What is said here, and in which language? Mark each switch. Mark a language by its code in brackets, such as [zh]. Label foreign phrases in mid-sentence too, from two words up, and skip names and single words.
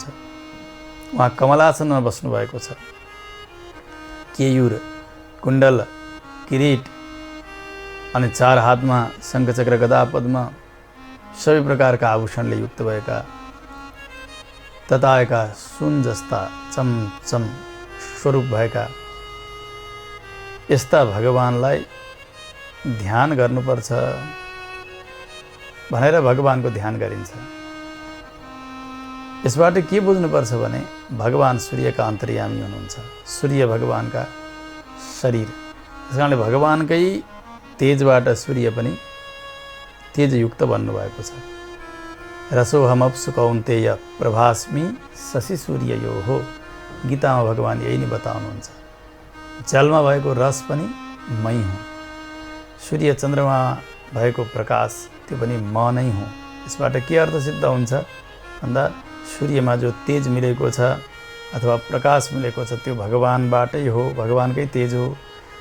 [ne] उहाँ कमलासनमा बस्नुभएको छ। केयूर, कुण्डल, किरीट अनि चार हातमा शङ्खचक्र गदा पद्म सबै प्रकारका आभूषणले युक्त भएका, तताएका सुन जस्ता चमचम स्वरूप भएका यस्ता भगवानलाई ध्यान गर्नुपर्छ भनेर भगवानको ध्यान गरिन्छ। यसबाट के बुझ्नुपर्छ भने भगवान सूर्यका अन्तर्यामी हुनुहुन्छ। सूर्य भगवानका शरीर, त्यस कारणले भगवानकै तेजबाट सूर्य पनि तेजयुक्त बन्नुभएको छ। [sa] रसोहमप्सु कौन्तेय प्रभास्मि शशि सूर्ययोः। [ne] गीतामा भगवान यही नै बताउनुहुन्छ। जलमा भएको रस पनि मै हुँ, सूर्य चन्द्रमा भएको प्रकाश त्यो पनि म नै हुँ। यसबाट के अर्थ सिद्ध हुन्छ भन्दा सूर्यमा जो तेज मिलेको छ अथवा प्रकाश मिलेको छ त्यो भगवानबाटै हो, भगवानकै तेज हो।